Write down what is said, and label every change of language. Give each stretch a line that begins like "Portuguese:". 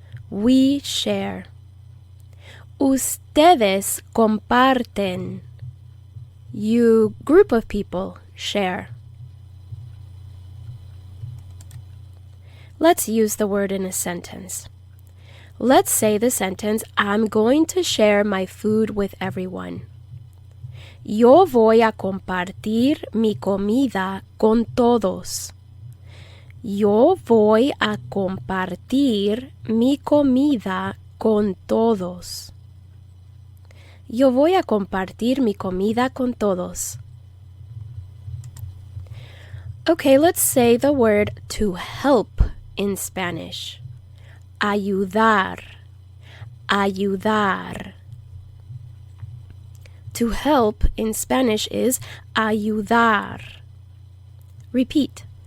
English: We share.
Spanish: Ustedes comparten.
English: You group of people share. Let's use the word in a sentence. Let's say the sentence, I'm going to share my food with everyone.
Spanish: Yo voy a compartir mi comida con todos. Yo voy a compartir mi comida con todos. Yo voy a compartir mi comida con todos.
English: Okay, let's say the word to help in Spanish. Ayudar.
Spanish: Ayudar.
English: To help in Spanish is ayudar. Repeat.